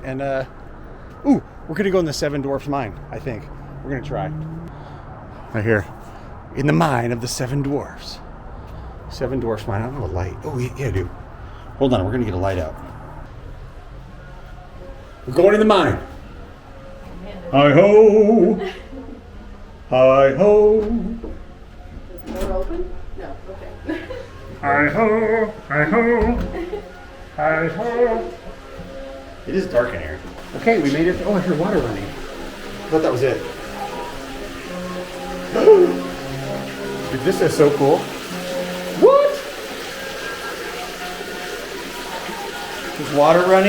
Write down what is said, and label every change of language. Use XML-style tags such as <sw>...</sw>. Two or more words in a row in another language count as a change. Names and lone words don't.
<en>And ooh, we're gonna go in the 7 Dwarfs mine, I think. We're gonna try. Right here. In the mine of the 7 Dwarfs. 7 Dwarfs mine. I don't have a light. Oh yeah, I do. Hold on, we're gonna get a light out. We're going in the mine. Hi ho! Hi ho! Is the door open? No, okay. Hi ho! Hi ho! Hi ho! It is dark in here. Okay, we made it. Oh, I hear water running. I thought that was it. Dude, this is so cool. What? There's water running.</en>